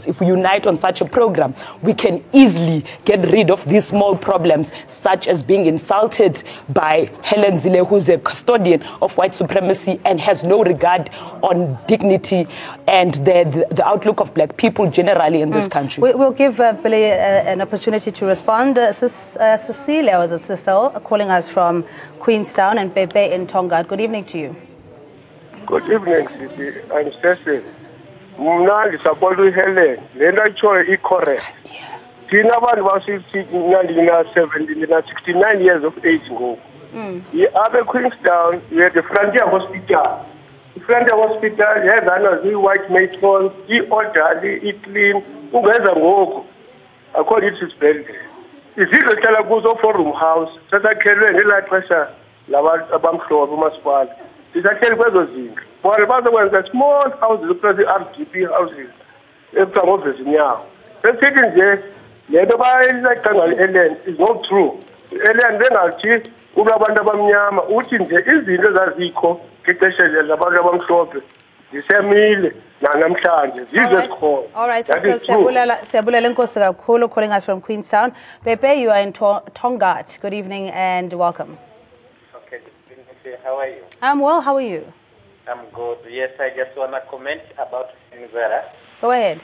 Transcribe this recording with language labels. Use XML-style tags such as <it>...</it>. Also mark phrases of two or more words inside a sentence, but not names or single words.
<en>If we unite on such a program, we can easily get rid of these small problems, such as being insulted by Helen Zille, who's a custodian of white supremacy and has no regard on dignity and the outlook of Black people generally in this country. We'll give Billy an opportunity to respond. Cecilia, was it Cecile, calling us from Queenstown, and Pepe in Tonga. Good evening to you. Good evening, Sisi. I'm Cecil.</en> <xh>Mna ndisapota uHelen. Le nto ayitshoyo i-correct. Thina abantu mna ndina-69</xh> <en>years of age</en> <xh>ngoku. Apha eQueenstown,</xh> <en>we had the Frontier Hospital.</en> <xh>The Frontier Hospital yezana zii-</xh> <en>white matrons,</en> <xh>i-orderly, i-clean. Ungeza ngoku, akho lithi sibhedlele. Izindlu ezihlala kuzo Forum House, sasakhelwe ngelaa xesha labantu abamhlophe umasipala. Sisakheli kwezo zindlu. Bona bazokwenza</xh> <en>small houses,</en> <xh>plus i-RDP houses, ekuthiwa ngooVezinyawo. Sesithi nje, le nto bayayixanga i-Ellen</xh> <en>is not true.</en> <xh>I-Ellen bengathi kuba abantu abamnyama, uthi nje izinto ezazikho ngexesha labantu abamhlophe zisemile nanamhlanje zizo zikhona.</xh> <en>All right, so</en> <xh>Siyabulela Nkosi kakhulu,</xh> <en>calling us from Queenstown. Pepe, you are in Tongat. Good evening and welcome. Okay, good evening. How are you? I'm well, how are you? I'm good. Yes, I just want to comment about Helen Zille. Go ahead.</en>